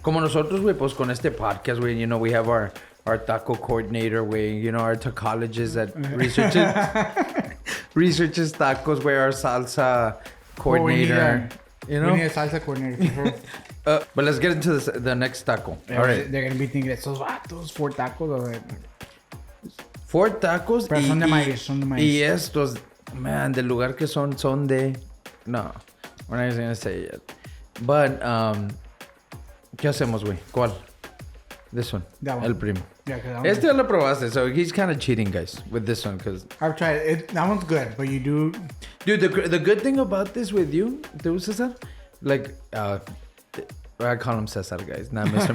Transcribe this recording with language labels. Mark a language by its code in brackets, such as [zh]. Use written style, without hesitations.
[es] Como nosotros, güey, pues con este podcast, güey, [en] we have our taco coordinator, güey, our tacologist that researches tacos, güey, our salsa coordinator. We need a salsa coordinator. But let's get into the next taco. Yeah, all right. They're going to be thinking, [es] esos vatos, [en] 4 tacos. 4 tacos. [es] Pero son de maíz, Y estos, man, del lugar que son de... [en] No, we're not even going to say it yet. [es] But, ¿qué hacemos, güey? ¿Cuál? [en] This one. That one. [es] El primo. [en] Yeah, cause [es] Este ya lo probaste, [en] so he's kind of cheating, guys, with this one, because... I've tried it. That one's good, but you do... Dude, the good thing about this with you, Cesar, like, I call him Cesar, guys, not Mr.